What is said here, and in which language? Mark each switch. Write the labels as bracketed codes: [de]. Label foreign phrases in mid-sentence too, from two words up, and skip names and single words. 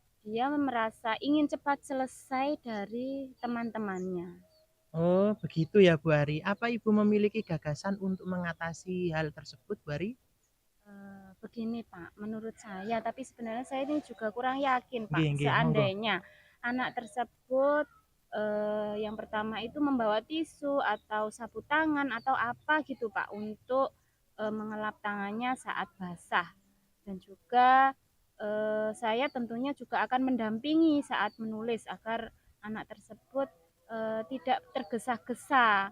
[id] dia merasa ingin cepat selesai dari teman-temannya. Oh, begitu ya Bu Ari. Apa Ibu memiliki gagasan untuk mengatasi hal tersebut, Bu Ari? Begini Pak, menurut saya, tapi sebenarnya saya ini juga kurang yakin Pak. [jv] Nggih, nggih, monggo. [id] Seandainya anak tersebut yang pertama itu membawa tisu atau sapu tangan atau apa gitu Pak untuk mengelap tangannya saat basah. Dan juga saya tentunya juga akan mendampingi saat menulis agar anak tersebut tidak tergesa-gesa.